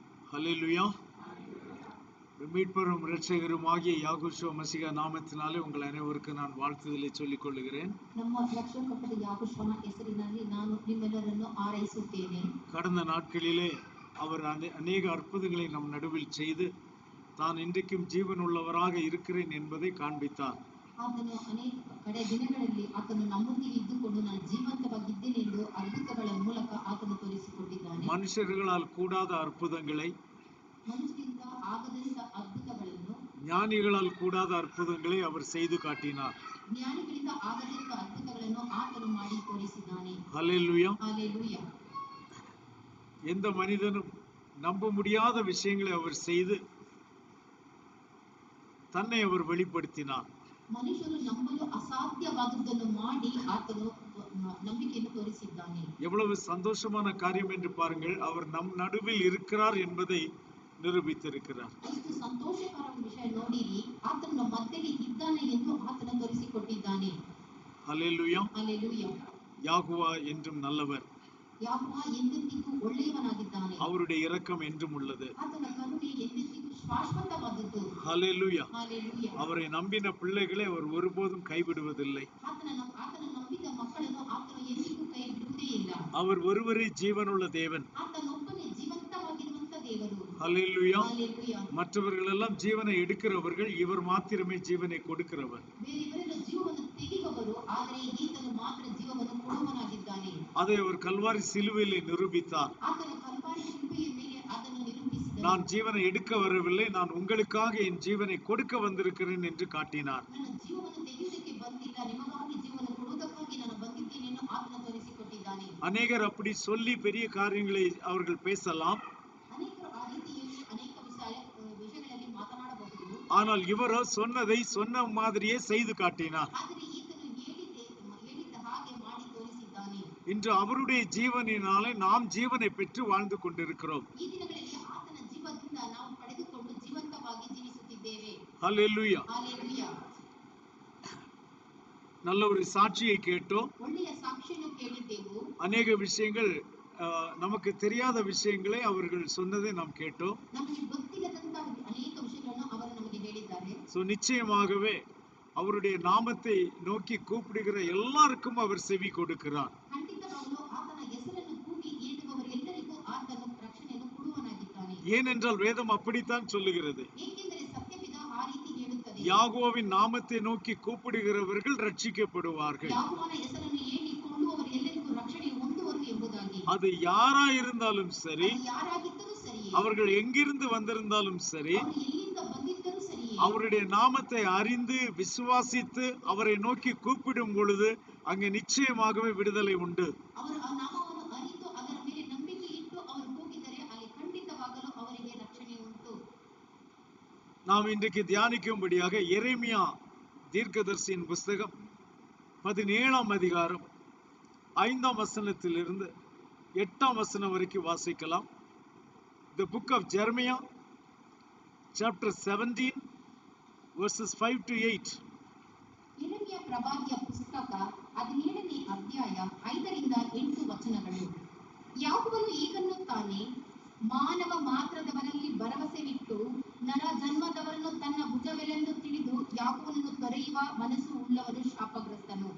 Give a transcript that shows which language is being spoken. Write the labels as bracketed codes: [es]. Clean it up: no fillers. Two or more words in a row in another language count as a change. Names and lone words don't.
[ta] ஹல்லேலூயா. மீட்பரும் இரட்சகருமாகிய யாகோஷுவ மசிகா நாமத்தினாலே உங்கள் அனைவருக்கும் நான் வாழ்த்துதலை சொல்லிக் கொள்ளுகிறேன். [kn] ನಮ್ಮ ರಕ್ಷಕನಾದ ಯಾಗೋಷುವನ ಹೆಸರಿನಲ್ಲಿ ನಾನು ನಿಮ್ಮೆಲ್ಲರನ್ನು ಆರೈಸುತ್ತೇನೆ. [ta] கடந்த நாட்களிலே அவர் அநேக அற்புதங்களை நம் நடுவில் செய்து தான் இன்றைக்கும் ஜீவன் உள்ளவராக இருக்கிறேன் என்பதை காண்பித்தார். [kn] ಆತನು ಅನೇಕ ಕಡೆ ದಿನಗಳಲ್ಲಿ ಆತನು ನಮ್ಮೊಂದಿಗೆ ಇದ್ದುಕೊಂಡು ನಾನು ಜೀವಂತವಾಗಿದ್ದೇನೆ ಎಂದು ಅದ್ಭುತಗಳ ಮೂಲಕ ಆತನು ತೋರಿಸಿಕೊಟ್ಟಿದ್ದಾನೆ. [ta] மனுஷர்களால் கூடாத அற்புதங்களை, [kn] ಮನುಷ್ಯರಿಂದ ಆಗದಂತ ಅದ್ಭುತಗಳನ್ನು, [ta] ஞானிகளால் கூடாத அற்புதங்களை அவர் செய்து காட்டினார். [kn] ಜ್ಞಾನಿಗಳಿಂದ ಆಗದಂತ ಅದ್ಭುತಗಳನ್ನು ಆತನು ಮಾಡಿ ತೋರಿಸಿದ್ದಾನೆ. [ta] ஹல்லேலூயா. [kn] ಹಲ್ಲೆಲೂಯಾ. [ta] எந்த மனிதனும் நம்ப முடியாத விஷயங்களை அவர் செய்து தன்னை அவர் வெளிப்படுத்தினார். [kn] ಮನುಷ್ಯರು ನಂಬಲು ಅಸಾಧ್ಯವಾದದ್ದನ್ನು ಮಾಡಿ ಆತನು ನಂಬಿಕೆಯನ್ನು ತೋರಿಸಿದ್ದಾನೆ. [ta] எவ்வளவு சந்தோஷமான காரியம் என்று பாருங்கள். அவர் நம் நடுவில் இருக்கிறார் என்பதை நிரூபித்திருக்கிறார். [kn] ಎಷ್ಟು ಸಂತೋಷಕರ ವಿಷಯ ನೋಡಿರಿ, ಆತನು ನಮ್ಮ ಮಧ್ಯದಲ್ಲಿ ಇದ್ದಾನೆ ಎಂದು ಆತನು ತೋರಿಸಿಕೊಟ್ಟಿದ್ದಾನೆ. [ta] ஹல்லேலூயா. [kn] ಹಲ್ಲೆಲೂಯಾ. [ta] யாகுவா என்றும் நல்லவர், [kn] ಯಾಹೋವ ಎಂದೆಂದಿಗೂ ಒಳ್ಳೆಯವನಾಗಿದ್ದಾನೆ. [ta] அவருடைய இரக்கம் என்றும் உள்ளது. [kn] ಆತನ ಕರುಣೆ ಎಂದೆಂದಿಗೂ ಶಾಶ್ವತವಾದದ್ದು. [ta] ஹல்லேலூயா. [kn] ಹಲ್ಲೆಲೂಯಾ. [ta] அவரை நம்பின பிள்ளைகளை அவர் ஒருபோதும் கைவிடுவதில்லை. [kn] ಆತನ ನಂಬಿದ ಮಕ್ಕಳನ್ನು ಆತನು ಎಂದಿಗೂ ಕೈ ಬಿಡುವುದೇ ಇಲ್ಲ. [ta] அவர் ஒருவரೇ ಜೀವனுள்ள தேவன். [kn] ಆತನೊಬ್ಬನೇ ಜೀವಂತವಾಗಿರುವಂತ ದೇವರು. [ta] ஹல்லேலூயா. [kn] ಹಲ್ಲೆಲೂಯಾ. [ta] மற்றவர்கள் எல்லாம் ஜீவனை எடுக்கிறவர்கள், இவர் மாத்திரமே ஜீவனை கொடுக்கிறவர். [kn] ಬೇರೆಯವರೆಲ್ಲ ಜೀವವನ್ನು ತೆಗೆಯುವವರು, ಆದರೆ ಈತನು ಮಾತ್ರ ಜೀವವನ್ನು ಕೊಡುವವನಾಗಿದ್ದಾನೆ. [ta] அதை அவர் கல்வாரி சிலுவையிலே நிரூபித்தார். [kn] ಆತನ ಕಲ್ವಾರಿ ಶಿಲುಬೆಯ ಮೇಲೆ ಅದನ್ನು ನಿರೂಪಿಸಿದನು. [ta] நான் ஜீவனை எடுக்க வரவில்லை, நான் உங்களுக்காக என் ஜீவனை கொடுக்க வந்திருக்கிறேன் என்று காட்டினார். [kn] ನನ್ನ ಜೀವವನ್ನು ತೆಗೆಯುವುದಕ್ಕೆ ಬಂದಿಲ್ಲ, ನಿಮಗಾಗಿ ಜೀವನ ಕೊಡುವುದಕ್ಕಾಗಿ ನಾನು ಬಂದಿದ್ದೇನೆ ಎಂದು ಆತನು ತೋರಿಸಿಕೊಟ್ಟಿದ್ದಾನೆ. [ta] அநேகர் அப்படி சொல்லி பெரிய காரியங்களை அவர்கள் பேசலாம். [kn] ಅನೇಕರು ಆ ರೀತಿಯಲ್ಲಿ ಅನೇಕ ವಿಷಯಗಳಲ್ಲಿ ಮಾತನಾಡಬಹುದು. [ta] ஆனால் இவரோ சொன்னதை சொன்ன மாதிரியே செய்து காட்டினார். [kn] ಆದರೆ ಈತನು ಹೇಳಿದ್ದ ಹಾಗೆ ಮಾಡಿ ತೋರಿಸಿದ್ದಾನೆ. [ta] இன்று அவருடைய ஜீவனினாலே நாம் ஜீவனை பெற்று வாழ்ந்து கொண்டிருக்கிறோம். [kn] ಈ ದಿನಗಳಲ್ಲಿ ಆತನ ಜೀವದಿಂದ ನಾವು ಪಡೆದುಕೊಂಡು ಜೀವಂತವಾಗಿ ಜೀವಿಸುತ್ತಿದ್ದೇವೆ. [ta] ஹல்லேலூயா. [kn] ಹಲ್ಲೆಲೂಯಾ. [ta] நல்ல ஒரு சாட்சியை கேட்டோம். [kn] ಒಳ್ಳೆಯ ಸಾಕ್ಷಿಯನ್ನು ಕೇಳಿದ್ದೆವು. [ta] அநேக விஷயங்கள் நமக்கு தெரியாத விஷயங்களை அவர்கள் சொன்னதை நாம் கேட்டோம். [kn] ನಮಗೆ ಗೊತ್ತಿಲ್ಲದಂತ ಅನೇಕ ವಿಷಯಗಳನ್ನು ಅವರು ನಮಗೆ ಹೇಳಿದ್ದಾರೆ. [ta] நிச்சயமாகவே அவருடைய நாமத்தை நோக்கி கூப்பிடுகிற எல்லாருக்கும் அவர் செவி கொடுக்கிறார். [kn] ಖಂಡಿತವಾಗಲೂ ಆತನ ಹೆಸರನ್ನು ಕೂಗಿ ಏಳುವವರೆಲ್ಲರಿಗೂ ಆತನು ರಕ್ಷಣೆಯನ್ನು ಕೊಡುವವನಾಗಿದ್ದಾನೆ. [ta] ஏனென்றால் வேதம் அப்படித்தான் சொல்லுகிறது. [kn] ಏಕೆಂದರೆ ಸತ್ಯವೇದ ಆ ರೀತಿ ಹೇಳುತ್ತದೆ. [ta] யாகோவின் நாமத்தை நோக்கி கூப்பிடுகிறவர்கள் ரட்சிக்கப்படுவார்கள். [kn] ಯಾಹೋವನ ಹೆಸರನ್ನು ಹೇಳಿಕೊಳ್ಳುವವರು ಎಲ್ಲರಿಗೂ ರಕ್ಷಣೆ ಹೊಂದುವರು ಎಂಬುದಾಗಿ. [ta] அது யாரா இருந்தாலும் சரி, [kn] ಯಾರಾಗಿದ್ದರೂ ಸರಿ, [ta] அவர்கள் எங்கிருந்து வந்திருந்தாலும் சரி, [kn] ಅವರು ಎಲ್ಲಿಂದ ಬಂದಿದ್ದರೂ ಸರಿ, [ta] அவருடைய நாமத்தை அறிந்து விசுவாசித்து அவரை நோக்கி கூப்பிடும் பொழுது அங்கே நிச்சயமாகவே விடுதலை உண்டு. [kn] ಅವರು ಆ ನಾಮವನ್ನು ಅರಿತು ಅದರ ಮೇಲೆ ನಂಬಿಕೆ ಇಟ್ಟು ಅವರು ಹೋಗಿದರೆ ಅಲ್ಲಿ ಖಂಡಿತವಾಗಲೂ ಅವರಿಗೆ ರಕ್ಷಣೆ ಉಂಟು. [ta] நாம் இன்றைக்கு தியானிக்கும்படியாக எரேமியா தீர்க்கதரிசியின் புஸ்தகம் 17ஆம் அதிகாரம் 5ஆம் வசனத்திலிருந்து 8ஆம் வசனம் வரைக்கும் வாசிக்கலாம். [en] The book of Jeremiah chapter 17 verses 5 to 8. [kn] ಯೆರೆಮೀಯ ಪ್ರವಾದಿಯ ಪುಸ್ತಕ 17ನೇ ಅಧ್ಯಾಯ 5ರಿಂದ 8 ವಚನಗಳು. ಯಾಹೋವನು ಹೀಗನ್ನುತ್ತಾನೆ, ಮಾನವ ಮಾತ್ರದವರಲ್ಲಿ ಭರವಸೆವಿಟ್ಟು ನರ ಜನ್ಮದವರನ್ನು ತನ್ನ ಭುಜವೆಲೆಂದು ತಿಳಿದು ಯಾಹೋವನನ್ನು ತೊರೆಯುವ ಮನಸ್ಸು ಉಳ್ಳವನು ಶಾಪಗ್ರಸ್ತನು.